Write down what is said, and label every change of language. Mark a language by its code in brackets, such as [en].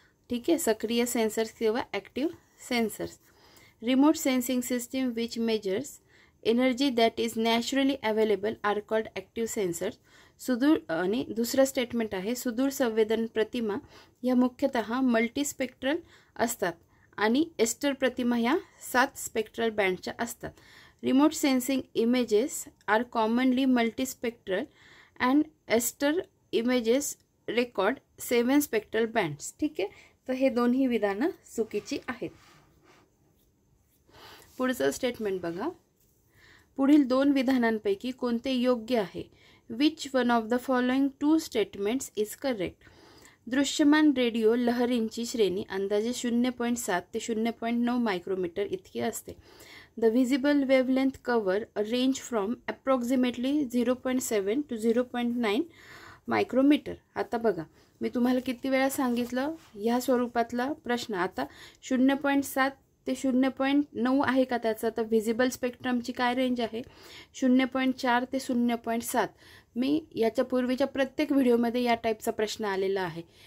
[mr] ठीक आहे, सक्रिय सेन्सर्स किंवा [en] Active sensors. Remote sensing system which measures energy that is naturally available are called active sensors. [mr] सुदूर आणि दुसरं स्टेटमेंट आहे, सुदूर संवेदन प्रतिमा ह्या मुख्यतः मल्टीस्पेक्ट्रल असतात आणि एस्टर प्रतिमा ह्या 7 स्पेक्ट्रल बँडच्या असतात. [en] Remote sensing images are commonly multispectral and ester images record 7 spectral bands. [mr] ठीक आहे, तर हे दोन्ही विधानं चुकीची आहेत. पुढचं स्टेटमेंट बघा, पुढील दोन विधानांपैकी कोणते योग्य आहे. [en] Which one of the following two statements is correct. [mr] दृश्यमान रेडिओ लहरींची श्रेणी अंदाजे 0.7 ते 0.9 मायक्रोमीटर इतकी असते. [en] The visible wavelength cover a range from approximately 0.7 to 0.9 micrometre. [mr] आता बघा, मी तुम्हाला किती वेळा सांगितलं ह्या स्वरूपातला प्रश्न. आता 0.7 ते 0.9 आहे का त्याचा, तर व्हिजिबल स्पेक्ट्रमची काय रेंज आहे 0.4 ते 0.7. मी याच्या पूर्वीच्या प्रत्येक व्हिडिओमध्ये या टाईपचा प्रश्न आलेला आहे.